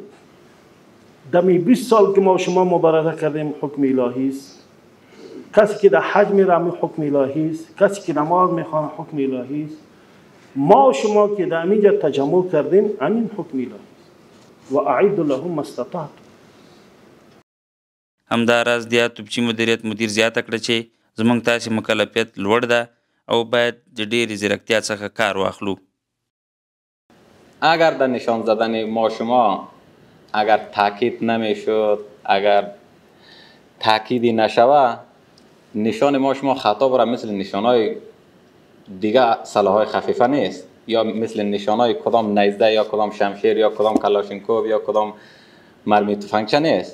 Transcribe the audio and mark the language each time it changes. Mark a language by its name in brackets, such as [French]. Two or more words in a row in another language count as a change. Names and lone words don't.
[Persian] دمی 20 سال که ما شما مبارزه کردیم حکم الهی است. کسی که در حج میره حکم الهی است، کسی که نماز میخوانه حکم الهی است. ما و شما که در اینجا تجمع کردیم همین حکم الهی است. [Arabic] و اعد لهم ما استطعتم. [Pashto] همداراز د توپچي مدیریت مدیر زیاته کړه چې زموږ تاسې مکلفیت لوړ ده او باید د ډېرې ځیرکتیا څخه کار واخلو. [Persian] اگر در نشان زدن ما شما اگر تاکید نمیشد، اگر تاکیدی نشود، نشان ما شما خطا برای مثل نشانهای دیگه سلاحهای خفیفه نیست، یا مثل نشانهای کدام نیزده یا کدام شمشیر یا کدام کلاشینکوف یا کدام مرمی تفنگچه نیست.